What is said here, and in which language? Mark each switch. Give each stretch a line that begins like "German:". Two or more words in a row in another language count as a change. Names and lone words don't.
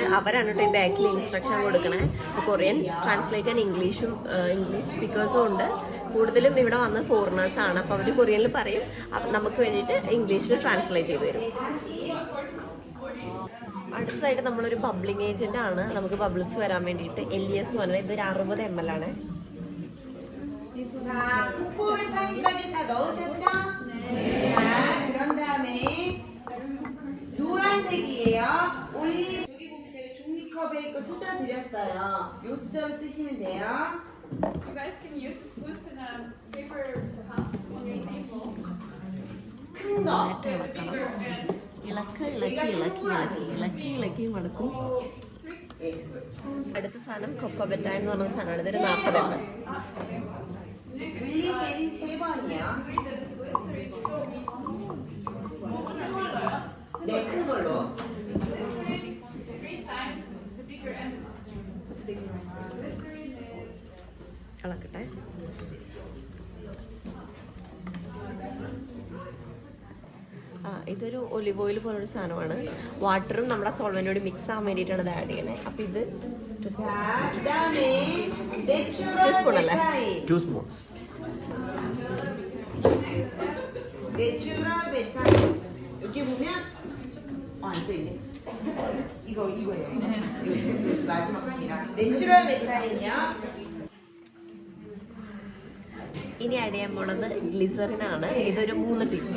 Malayalam: അവരാണ് കേട്ടോ ഈ ബാക്കിൽ ഇൻസ്ട്രക്ഷൻ കൊടുക്കണേ. കൊറിയൻ ട്രാൻസ്ലേറ്റ് ചെയ്യാൻ ഇംഗ്ലീഷ് സ്പീക്കേഴ്സും ഉണ്ട്. കൂടുതലും ഇവിടെ വന്ന ഫോറിനേഴ്സാണ്. അപ്പോൾ അവർ കൊറിയനിൽ പറയും, നമുക്ക് വേണ്ടിയിട്ട് ഇംഗ്ലീഷിൽ ട്രാൻസ്ലേറ്റ് ചെയ്ത് തരും. അടുത്തതായിട്ട് നമ്മളൊരു
English: bubbling agent
Malayalam: ആണ്. നമുക്ക് ബബിൾസ് വരാൻ വേണ്ടിയിട്ട് LES എന്ന് പറഞ്ഞാൽ ഇതൊരു 60 ml ആണ്.
Korean: 자, 코코베타임까지 다 넣으셨죠? 네. 자, 그런 다음에 노란색이에요. 올리브 여기 보면 제가 종이컵에 있고 수저 드렸어요. 요 수저를 쓰시면 돼요.
English: You guys can use the spoons in a paper cup on your table.
Korean: 큰 거.
Malayalam: ഇളക്കി മടക്കും. അടുത്ത സാധനം കൊക്കോബെറ്റായി എന്ന് പറഞ്ഞ സാധനമാണ്. ഇതൊരു 40 ml.
Korean: 글리세린 3번이요. 네, 큰 걸로.
Malayalam: ഇളക്കട്ടെ. ഇതൊരു
English: olive oil
Malayalam: പോലൊരു സാധനമാണ്. വാട്ടറും നമ്മുടെ സോൾവെന്റോട് മിക്സ് ആവാൻ വേണ്ടിയിട്ടാണ് ഇത് ആഡ് ചെയ്യുന്നത്. അപ്പോൾ ഇത് 2 സ്പൂൺ അല്ലേ?
English: 2 spoons.
Korean: 내추럴 베타민 여기 보면 안 써있네. 이거예요. 마지막 층이랑. 내추럴 메타인이요.
Malayalam: ഇനി ആഡ് ചെയ്യാൻ പോണത് ഗ്ലിസറിനാണ്. ഇതൊരു 3 ടീസ്പൂൺ.